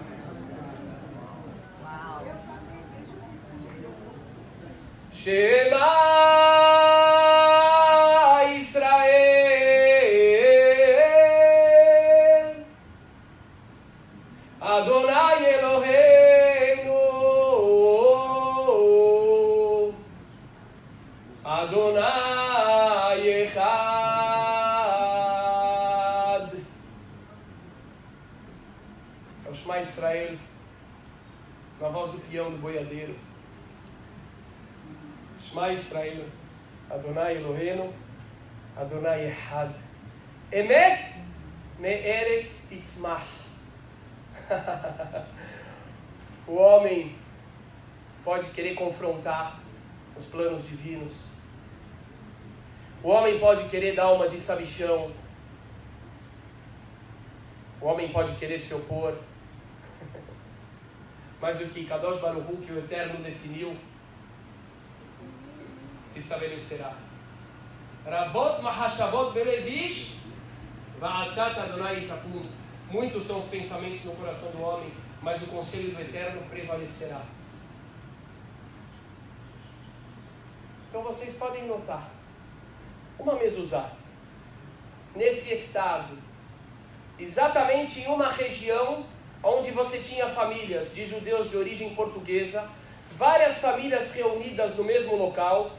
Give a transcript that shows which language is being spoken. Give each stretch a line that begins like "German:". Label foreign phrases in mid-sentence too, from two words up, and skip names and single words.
Hebrew: שמע ישראל, אדוני אלוהינו, אדוני אחד.
Portuguese: É o Shema Israel, na voz do peão do boiadeiro.
Hebrew: שמע ישראל, אדוני אלוהינו, אדוני אחד. אמת מארץ תצמח.
Portuguese: O homem pode querer confrontar os planos divinos. O homem pode querer dar uma de sabichão. O homem pode querer se opor. Mas o que
Hebrew: קדוש ברוך הוא,
Portuguese: que o Eterno definiu, se estabelecerá.
Hebrew: רבות מחשבות בלבאיש ועצת אדוני תקום.
Portuguese: Muitos são os pensamentos no coração do homem, mas o conselho do Eterno prevalecerá. Então vocês podem notar uma mezuzá nesse estado, exatamente em uma região onde você tinha famílias de judeus de origem portuguesa, várias famílias reunidas no mesmo local.